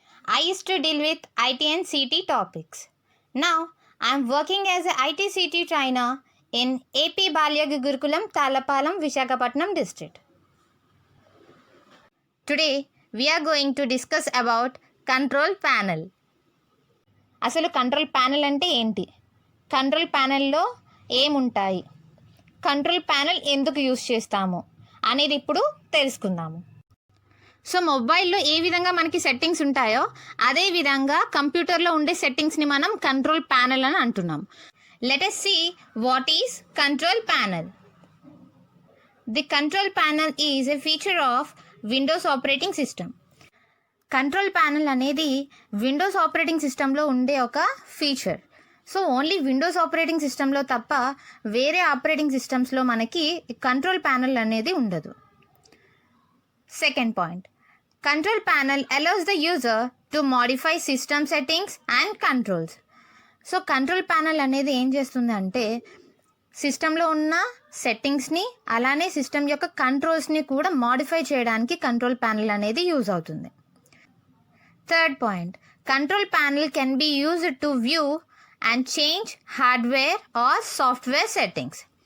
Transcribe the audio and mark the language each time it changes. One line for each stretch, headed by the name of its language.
English: I used to deal with IT and CT topics. Now I am working as a IT CT trainer in AP Balyaga Gurukulam, Talapalam, Visakhapatnam district. Today we are going to discuss about control panel.
Telugu: అసలు control panel అంటే ఏంటి, control ప్యానెల్లో ఏముంటాయి, control panel ఎందుకు use చేస్తాము అనేది ఇప్పుడు తెలుసుకుందాము. So మొబైల్లో ఏ విధంగా మనకి సెట్టింగ్స్ ఉంటాయో అదే విధంగా కంప్యూటర్లో ఉండే సెట్టింగ్స్ని మనం కంట్రోల్ ప్యానెల్ అని అంటున్నాం.
English: Let us see what is control panel. The control panel is a feature of Windows operating system.
Telugu: Control panel అనేది విండోస్ ఆపరేటింగ్ సిస్టంలో ఉండే ఒక feature. So only Windows operating సిస్టంలో తప్ప వేరే ఆపరేటింగ్ సిస్టమ్స్లో మనకి కంట్రోల్ ప్యానెల్ అనేది ఉండదు.
English: Second point, control panel allows the user to modify system settings and controls.
Telugu: So control panel అనేది ఏం చేస్తుంది అంటే సిస్టంలో ఉన్న సెట్టింగ్స్ని అలానే సిస్టమ్ యొక్క కంట్రోల్స్ని కూడా మాడిఫై చేయడానికి కంట్రోల్ ప్యానెల్ అనేది యూజ్ అవుతుంది.
English: Third point, control panel can be used to view and change hardware or software settings.